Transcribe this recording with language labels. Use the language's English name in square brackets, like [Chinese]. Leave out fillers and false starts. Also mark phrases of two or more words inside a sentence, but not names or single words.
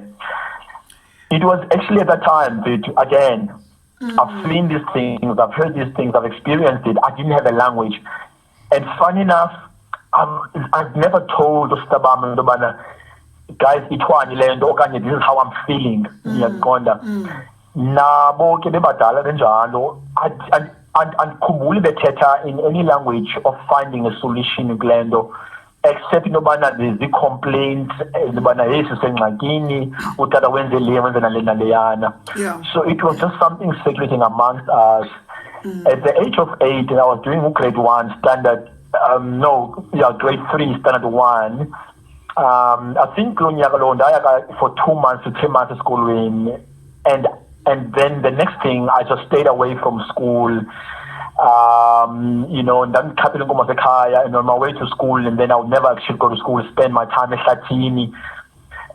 [English] It was actually at that time that, again, I've seen these things, I've heard these things, I've experienced it. I didn't have a language. And funny enough, I've never told Stabam, guys, this is how I'm feeling. [Xhosa] Nabo ke bebadala kanjalo andikhumbuli bethetha [English] in any language of finding a solution [Xhosa] kulento, except intobana [English] there's the complaint [Xhosa] intobana yesu sengxakini utata wenze le wenze naleyana. [English] So it was just something circulating amongst us. At the age of 8, I was doing grade 1 standard grade 3 standard 1. I think for 2 months to 3 months of schooling, and then the next thing I just stayed away from school, you know, and then and on my way to school, and then I would never actually go to school, spend my time at Latini.